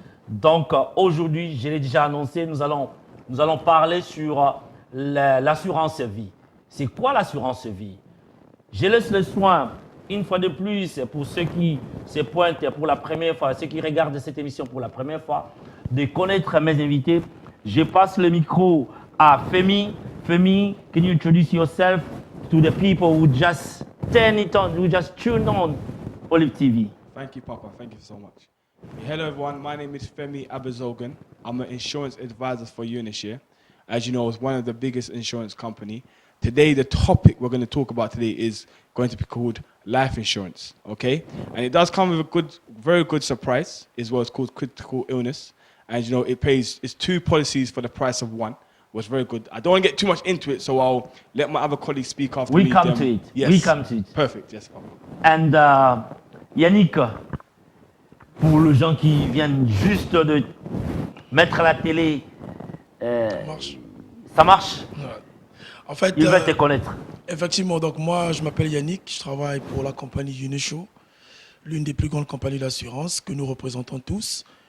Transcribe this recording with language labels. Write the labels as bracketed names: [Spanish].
[French] Donc aujourd'hui, je l'ai déjà annoncé, nous allons parler sur l'assurance vie. C'est quoi l'assurance vie? Je laisse le soin, une fois de plus, pour ceux qui se pointent pour la première fois, ceux qui regardent cette émission pour la première fois, de connaître mes invités. Je passe le micro à Femi. [English] Femi, can you introduce yourself to the people who just turn it on, who just tuned on Olive TV? Thank you, Papa. Thank you so much. Hello, everyone. My name is Femi Abazogan. I'm an insurance advisor for Unishare. As you know, it's one of the biggest insurance company. Today, the topic we're going to talk about today is going to be called life insurance, okay? And it does come with a very good surprise, as well as called critical illness. And you know, it's 2 policies for the price of 1. Was very good. I don't want to get too much into it, so I'll let my other colleagues speak after me. We come to it. Yes. We come to it. Perfect. Yes, Papa. And [French] Yannick, pour les gens qui viennent juste de mettre la télé, Ça marche. ça marche? Ouais. En fait, Ils veulent te connaître. effectivement, donc moi, je m'appelle Yannick, je travaille pour la compagnie Unishow, l'une des plus grandes compagnies d'assurance que nous représentons tous.